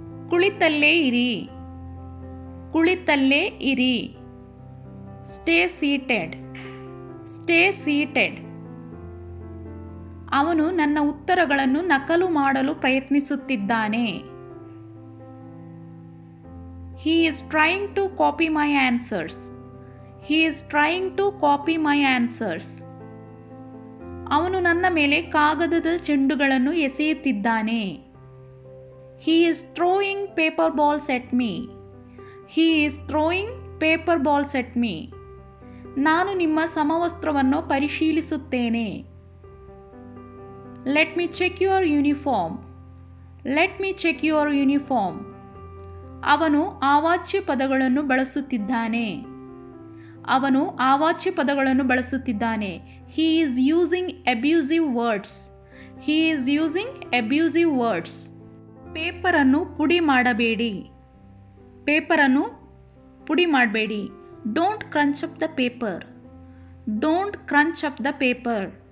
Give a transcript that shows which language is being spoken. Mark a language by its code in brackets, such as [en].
[kn] ಕುಳಿತಲ್ಲೇ ಇರಿ. ಕುಳಿತಲ್ಲೇ ಇರಿ. [en] Stay seated. Stay seated. [kn] ಅವನು ನನ್ನ ಉತ್ತರಗಳನ್ನು ನಕಲು ಮಾಡಲು ಪ್ರಯತ್ನಿಸುತ್ತಿದ್ದಾನೆ. [en] He is trying to copy my answers. He is trying to copy my answers. [kn] ಅವನು ನನ್ನ ಮೇಲೆ ಕಾಗದದ ಚೆಂಡುಗಳನ್ನು ಎಸೆಯುತ್ತಿದ್ದಾನೆ. [en] He is throwing paper balls at me. He is throwing paper balls at me. [kn] ನಾನು ನಿಮ್ಮ ಸಮವಸ್ತ್ರವನ್ನು ಪರಿಶೀಲಿಸುತ್ತೇನೆ. [en] Let me check your uniform. Let me check your uniform. [kn] ಅವನು ಆವಾಚ್ಯ ಪದಗಳನ್ನು ಬಳಸುತ್ತಿದ್ದಾನೆ. ಅವನು ಆವಾಚ್ಯ ಪದಗಳನ್ನು ಬಳಸುತ್ತಿದ್ದಾನೆ. [en] He is using abusive words. He is using abusive words. [kn] ಪೇಪರನ್ನು ಪುಡಿ ಮಾಡಬೇಡಿ. ಪೇಪರನ್ನು ಪುಡಿ ಮಾಡಬೇಡಿ. [en] Don't crunch up the paper. Don't crunch up the paper.